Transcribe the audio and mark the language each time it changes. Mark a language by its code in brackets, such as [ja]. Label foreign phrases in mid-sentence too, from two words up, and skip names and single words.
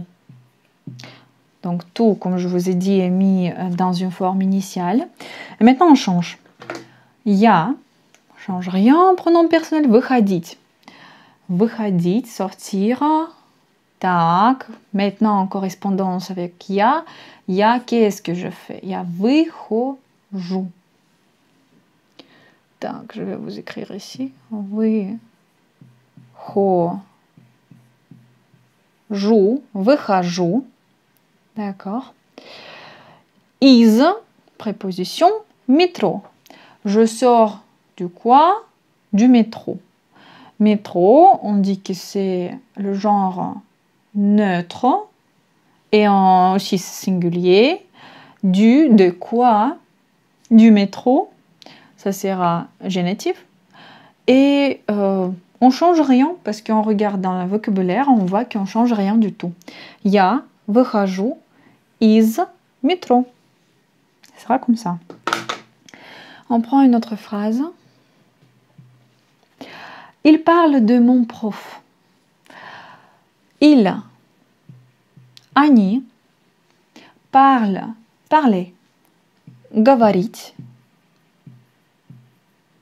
[fr] Donc, tout, comme je vous ai dit, est mis dans une forme initiale. Et maintenant, on change. Я, on change rien, pronom personnel, выходить. Выходить, sortir. Так, maintenant en correspondance avec я. Я, qu'est-ce que je fais? [ru] Я выхожу. [fr] Так, je vais vous écrire ici. Выхожу. D'accord. Из, préposition, métro. Je sors du quoi? Du métro. Métro, on dit que c'est le genre neutre et aussi singulier. Du, de quoi? Du métro. Ça sera génitif. Et on change rien parce qu'on regarde dans le vocabulaire, on voit qu'on change rien du tout. [ru] Я выхожу из métro. [fr] Ce sera comme ça. On prend une autre phrase. Il parle de mon prof. Il, они, parle, parler, говорить.